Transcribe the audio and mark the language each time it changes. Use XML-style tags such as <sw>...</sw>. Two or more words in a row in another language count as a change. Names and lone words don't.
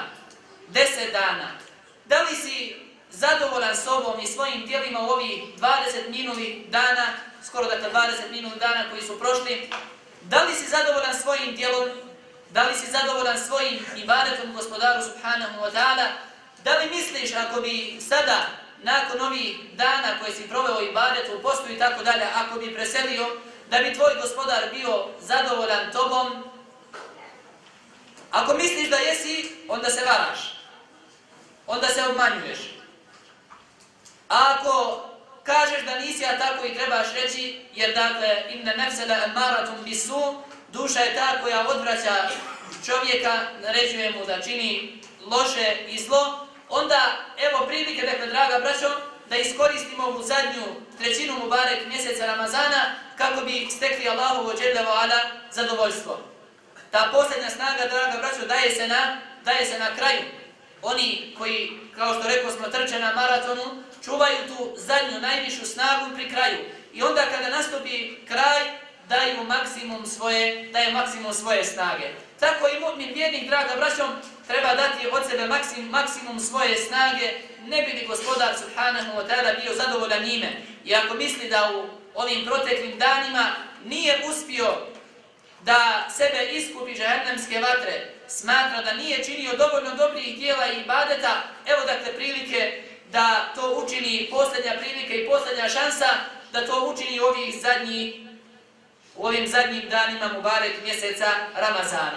<bs>10 dana. Da li si zadovoljan sobom i svojim tijelima u ovih 20 minulih dana, skoro dakle 20 minulih dana koji su prošli? Da li si zadovoljan svojim tijelom? Da li si zadovoljan svojim ibadetom gospodaru</bs> <ar>سبحانه وتعالى?</ar> <bs>Da li misliš ako bi sada, nakon ovih dana koje si proveo ibadetu, u postu i tako dalje, ako bi preselio, da bi tvoj gospodar bio zadovoljan tobom? Ako misliš da jesi, onda se varaš. Onda se obmanjuješ. A ako kažeš da nisi, a tako i trebaš reći, jer dakle,</bs> <ar>إن النفس لأمارة بالسوء,</ar> <bs>duša je ta koja odvraća čovjeka, naređuje mu da čini loše i zlo, onda evo prilike, dakle, draga braćo, da iskoristimo ovu zadnju trećinu Mubarek mjeseca Ramazana kako bi stekli Allahovo</bs> <ar>جل وعلا</ar> <bs>zadovoljstvo. Ta posljednja snaga, draga braćo, daje se na kraju. Oni koji, kao što rekao smo, trče na maratonu, čuvaju tu zadnju, najvišu snagu pri kraju. I onda kada nastupi kraj, daju maksimum svoje snage. Tako i mu'min vjernik, draga braćo, treba dati od sebe maksimum svoje snage, ne bi li gospodar</bs> <ar>سبحانه وتعالى</ar> <bs>bio zadovoljan njime. I ako misli da u ovim proteklim danima nije uspio da sebe iskupi džehennemske vatre, smatra da nije činio dovoljno dobrih djela i ibadeta, evo dakle prilike da to učini, posljednja prilika i posljednja šansa da to učini u ovim zadnjim danima Mubarek mjeseca Ramazana.</bs>